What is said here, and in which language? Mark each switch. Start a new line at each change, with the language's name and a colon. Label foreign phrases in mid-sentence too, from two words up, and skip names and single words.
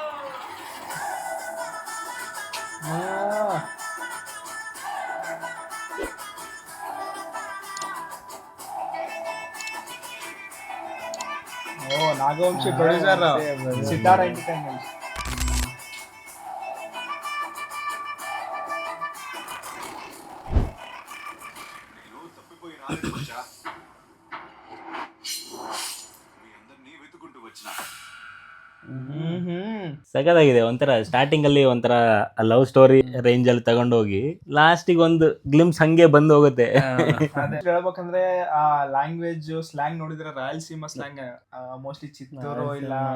Telugu: నాగవంశీ ప్రొడ్యూసర్, సితార ఎంటర్టైన్మెంట్. నేను తప్పిపోయి రాలేదు బచ్చా. మీ అందరినీ వెతుకుంటూ వచ్చిన.
Kannada: ಸಗದಾಗಿದೆ. ಒಂಥರ ಸ್ಟಾರ್ಟಿಂಗ್ ಅಲ್ಲಿ ಒಂಥರ
English: love story
Kannada: ರೇಂಜ್ ಅಲ್ಲಿ ತಗೊಂಡೋಗಿ ಲಾಸ್ಟಿಗೆ ಒಂದು ಗ್ಲಿಮ್ಸ್ ಹಂಗೆ ಬಂದು ಹೋಗುತ್ತೆ. ಹೇಳ್ಬೇಕಂದ್ರೆ ಆ
English: language slang
Kannada: ನೋಡಿದ್ರೆ ರಾಯಲಸೀಮಾ ಸ್ಲ್ಯಾಂಗ್. ಮೋಸ್ಟ್ಲಿ ಚಿತ್ತೂರು ಇಲ್ಲ